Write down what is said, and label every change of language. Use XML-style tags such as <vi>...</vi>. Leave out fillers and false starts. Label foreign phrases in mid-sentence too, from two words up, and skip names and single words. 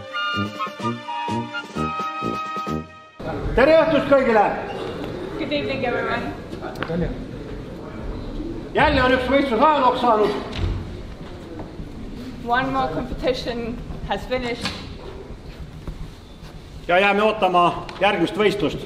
<et>Tere õhtust kõigile!</et> <en>Good evening, everyone.</en> <et>Jälle on üks võistlus ajalooks saanud.</et> <en>One more competition has finished.</en> <et>Ja jääme ootama järgmist võistlust.</et>